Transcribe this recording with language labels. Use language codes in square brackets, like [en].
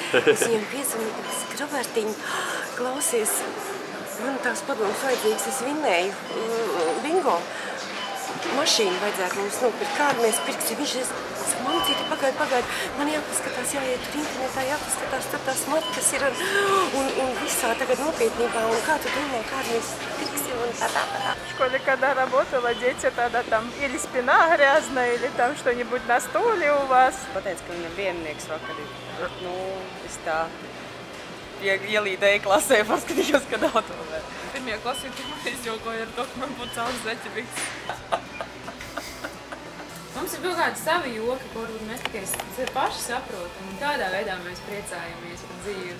[lv] Es viņam piezvanīju, ka Robertiņ, klausies, man tās padomas vajadzīgas, es vinnēju bingo. Mašīnu vajadzētu mums nopirkt, kādu mēs pirksim. Viņš saka, mamcīti, pagaid, man jāpaskatās, jāiet tur internetā, jāpaskatās, tur tās markas ir un visā tagad nopietnībā. Un kā tu domā, kādu mēs pirksim un tā. [ru] В школе, когда работала, дети тогда там или спина грязная, или там что-нибудь на стуле у вас. [lv] Pateica, ka viņam viennieks vakar ir. Es tā ielīdēju klasē, paskatījos, ka nav to vēl. Pirmie klasīti izjokoja ar to, ka man būtu cauns zeķebiks. Mums ir kaut kādi savi joki, ko varbūt mēs tikai paši saprotam, un tādā veidā mēs priecājamies par dzīvi.